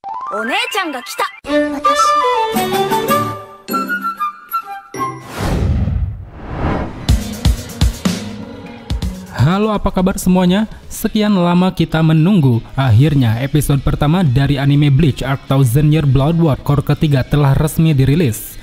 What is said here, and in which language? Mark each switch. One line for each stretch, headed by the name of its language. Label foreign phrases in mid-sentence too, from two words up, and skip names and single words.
Japanese: お姉ちゃんが来た。
Indonesian: Halo, apa kabar semuanya? Sekian lama kita menunggu. Akhirnya episode pertama dari anime Bleach Arc Thousand Year Blood War Core ketiga telah resmi dirilis.